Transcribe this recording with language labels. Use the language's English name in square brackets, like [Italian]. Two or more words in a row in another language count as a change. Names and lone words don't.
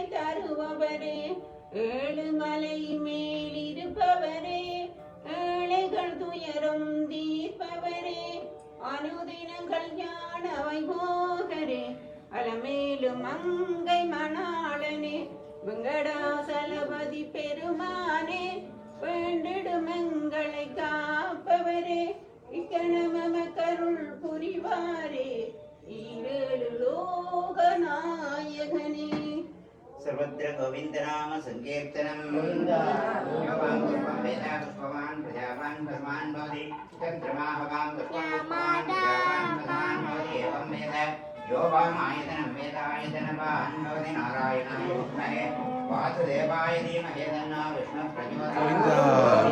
[Tamil] தருபவரே ஏழு மலை மேலிருப்பவரே ஏழைகள் துயரும் தீர்ப்பவரே அனுதினங்கள் ஞானவை போகரே அலமேலும் மங்கை மணாளனே வெங்கடாசலபதி பெருமானே வேண்டிடும் எங்களை காப்பவரே இக்கணமக்கருள் புரிவாரே ஈரேழு லோக நாயகனே [Sanskrit] सर्वत्र गोविन्दनाम संकीर्तनं योवां पुष्पं वेदा पुष्पवान् प्रजावान् धर्मान् भवति चन्द्रमा हवां पुष्पं पुष्पवान् प्रजावान् प्रधान् भवति एवं वेद यो वामायतनं वेदायतनवान् भवति नारायणाय विद्महे वासुदेवाय धीमहि तन्नो विष्णुः प्रचोदयात्